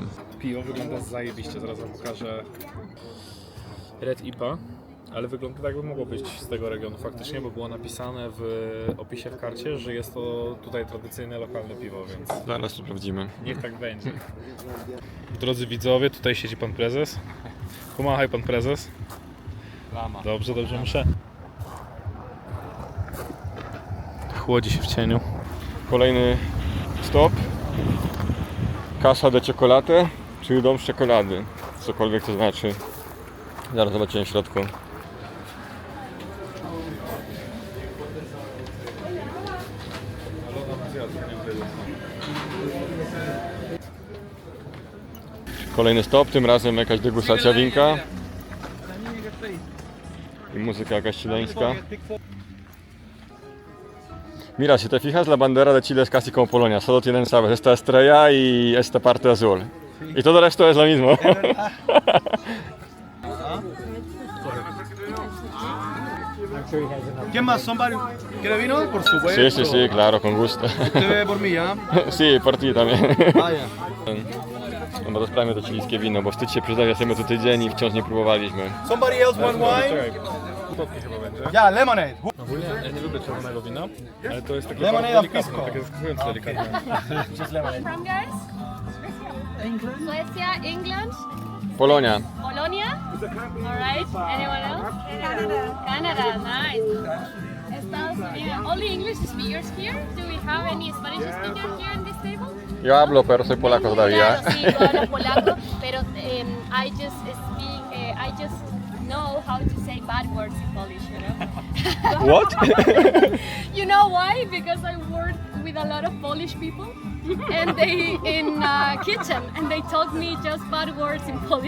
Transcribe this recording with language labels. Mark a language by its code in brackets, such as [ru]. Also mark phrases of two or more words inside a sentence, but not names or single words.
[pl] Piwo wygląda zajebiście, zaraz wam pokażę. Red IPA, ale wygląda tak, jakby mogło być z tego regionu faktycznie, bo było napisane w opisie w karcie, że jest to tutaj tradycyjne, lokalne piwo, więc Zaraz to sprawdzimy. niech tak będzie. Drodzy widzowie, tutaj siedzi pan prezes. Pomachaj pan prezes. Dobrze, dobrze, muszę. Chłodzi się w cieniu. Kolejny stop. Casa de Chocolate, czyli dom z czekolady. Cokolwiek to znaczy. Zaraz zobaczymy w środku. Kolejny stop, tym razem jakaś degustacja winka. I muzyka jakaś chileńska. [es] Mira, si te fijas, la bandera de Chile es casi como Polonia, solo tienen, sabes, esta estrella y esta parte azul. Y todo el resto es lo mismo. ¿Quién más? ¿Somebody? ¿Quiere vino? Por supuesto. Sí, sí, sí, claro, con gusto. Usted bebe por mí, ¿ah? Sí, por ti también. Vaya. [pl] No bo to sprawmy to chilijskie wino, bo wstyd się przyznać, jesteśmy tu tydzień i wciąż nie próbowaliśmy. [en] Somebody else want wine? [pl] Słodkie chyba będzie. [en] Yeah, lemonade. [pl] Ogólnie ja nie lubię czerwonego wina, ale to jest takie [en] Lemonade [pl] bardzo [en] of [pl] delikatne, pisco. takie zaskakująco delikatne. [en] Just lemonade. From guys? Suecia, England, Polonia. Polonia. Alright. Anyone else? Canada. Nice. Estados Unidos. Only English speakers here? Do we have any Spanish speakers here in this table? [es] Yo hablo, pero soy polaco todavía. Claro, sí, tú hablas polaco, pero [en] I just speak, I just know how to say bad words in Polish, you know? What? You know why? Because I work with a lot of Polish people and they in kitchen and they taught me just bad words in Polish.